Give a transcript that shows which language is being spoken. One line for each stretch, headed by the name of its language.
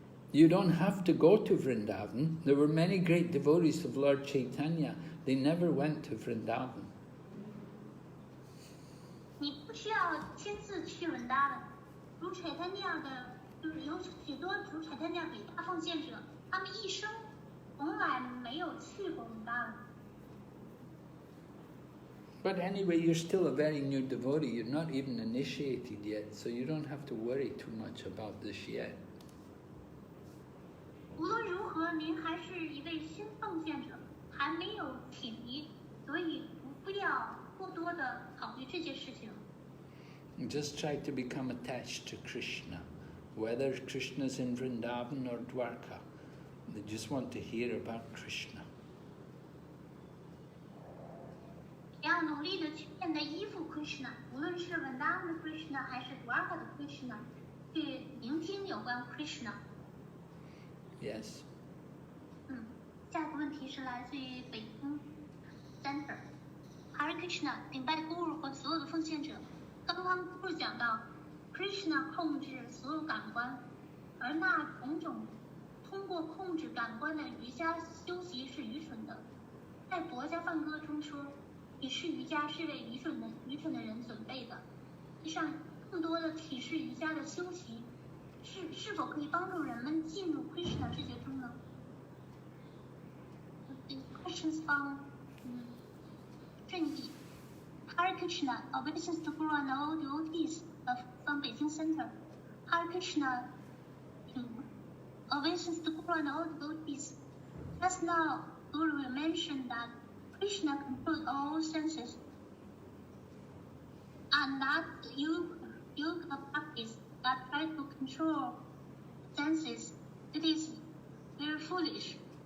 English: You don't have to go to Vrindavan. There were many great devotees of Lord Caitanya. They never went to Vrindavan.
Chinese: 你不需要亲自去 Vrindavan。如 Chaitanya 的，就是有许多如 Chaitanya 伟大奉献者，他们一生从来没有去过 Vrindavan。
English: But anyway, you're still a very new devotee. You're not even initiated yet, so you don't have to worry too much about this yet.
Chinese: 无论如何，您还是一位新奉献者，还没有体力，所以不必要过多的考虑这件事情。
English: Just try to become attached to Krishna, whether Krishna's in Vrindavan or Dwarka. They just want to hear about Krishna.
Chinese: 要努力的去变得依附 Krishna， 无论是 Vrindavan 的 Krishna 还是 Dwarka 的 Krishna， 去聆听有关 Krishna。
English: Yes.
Chinese: 下一个问题是来自于北京 Center。 Hare Krishna 顶拜 Guru 和所有的奉献者。刚刚 Guru 讲到 Krishna 控制所有感官，而那种种通过控制感官的瑜伽修习是愚蠢的。在佛家梵歌中说，体式瑜伽是为愚蠢的人准备的。实际上，更多的体式瑜伽的修习是否可以帮助人们进入 Krishna 世界中呢？
English: Questions from 正义。 Hare Krishna, obeisance to Guru and all devotees from Beijing Center. Hare Krishna, obeisance to Guru and all devotees. Just now, Guru mentioned that Krishna controls all senses, and that yoga practice that try to control senses, it is very foolish.